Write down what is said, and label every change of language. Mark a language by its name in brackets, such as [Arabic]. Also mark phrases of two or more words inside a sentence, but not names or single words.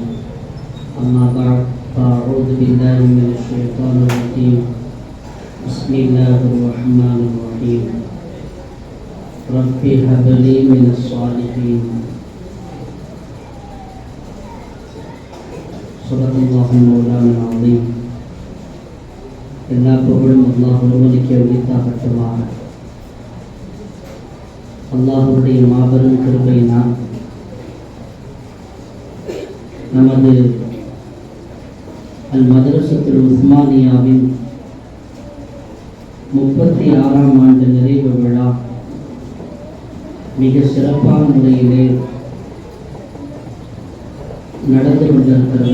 [Arabic] أما بعد فأعوذ بالله من الشيطان الرجيم. بسم الله الرحمن الرحيم رب هب لي من الصالحين. صدق الله مولانا العظيم. [Tamil] எல்லா புகழும் அல்லாஹ் ஒருவனுக்கே உரித்தாகட்டுமாக. அல்லாஹ்வுடைய மாபெரும் கிருபையினால் நமது அல் மதரசத்துல் உஸ்மானியாவின் 36ஆம் ஆண்டு நிறைவு விழா மிக சிறப்பான முறையிலே நடந்து கொண்டிருக்கிறது.